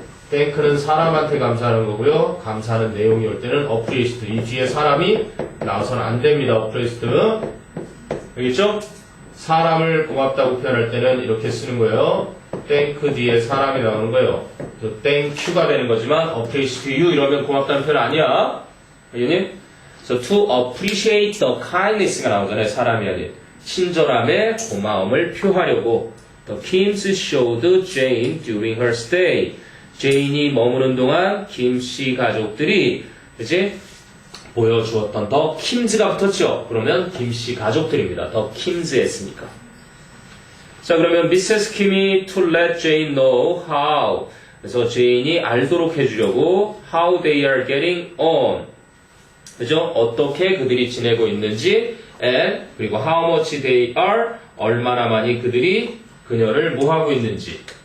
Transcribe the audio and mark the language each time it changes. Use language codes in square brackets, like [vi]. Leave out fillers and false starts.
[ko] thank는 사람한테 감사하는 거고요. 감사하는 내용이 올 때는 appreciate. 이 뒤에 사람이 나와서는 안 됩니다. appreciate. 알겠죠? 사람을 고맙다고 표현할 때는 이렇게 쓰는 거예요. thank 뒤에 사람이 나오는 거예요. thank you가 되는 거지만 appreciate you 이러면 고맙다는 표현 아니야. 알겠니? [en] So to appreciate the kindness가 나오잖아요. [ko] 사람이 아닌. 친절함에 고마움을 표하려고. [en] The Kims showed Jane during her stay. [ko] 제인이 머무는 동안 김씨 가족들이 그치? 보여주었던 더 킴즈가 붙었죠. 그러면 김씨 가족들입니다. 더 킴즈 했으니까. 자, 그러면 Mrs. [en] Kim이 to let Jane know how. [ko] 그래서 제인이 알도록 해주려고 [en] how they are getting on. [ko] 그죠? 어떻게 그들이 지내고 있는지 and 그리고 [en] how much they are [ko] 얼마나 많이 그들이 그녀를 뭐 하고 있는지.